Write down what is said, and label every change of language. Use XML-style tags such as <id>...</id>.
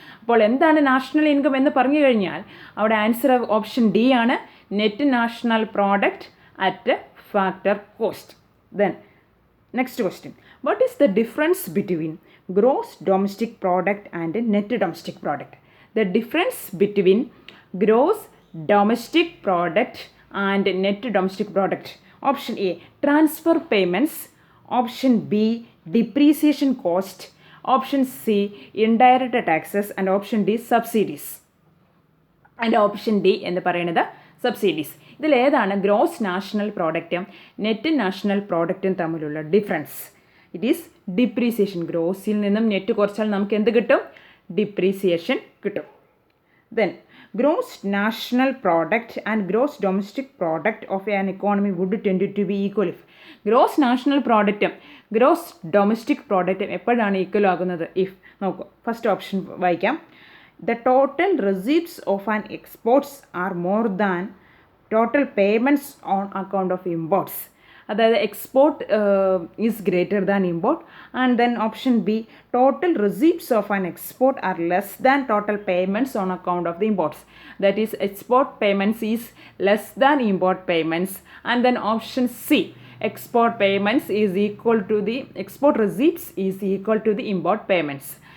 <ml>അപ്പോൾ എന്താണ് national income എന്ന് പറഞ്ഞു കഴിഞ്ഞാൽ അവിടെ ആൻസർ ഓപ്ഷൻ ഡി ആണ്,</ml> <en>Net national product at factor cost. Then next question, what is the difference between gross domestic product and net domestic product? The difference between gross domestic product and net domestic product. Option A, transfer payments. Option B, depreciation cost. Option C, indirect taxes. And option D, subsidies. And option D</en> <ml>എന്ന് പറയുന്നത് subsidies. ഇതിലേതാണ് gross national പ്രോഡക്റ്റും net national പ്രോഡക്റ്റും തമ്മിലുള്ള difference?</ml> <en>It is depreciation.</en> <ml>ഗ്രോസിൽ നിന്നും net കുറച്ചാൽ നമുക്ക് എന്ത് കിട്ടും? Depreciation കിട്ടും.</ml> <en>Then gross national product and gross domestic product of an economy would tend to be equal if gross national product gross domestic product</en> <ml>എപ്പോഴാണ് equal ആകുന്നത്?</ml> <en>if</en> <ml>നോക്കൂ, first option വായിക്കാം.</ml> <en>The total receipts of an exports are more than total payments on account of imports. അതായത് export is greater than import. And then option B, total receipts of an export are less than total payments on account of the imports. That is export payments is less than import payments. And then option C, export payments is equal to the export receipts is equal to the import payments.</en>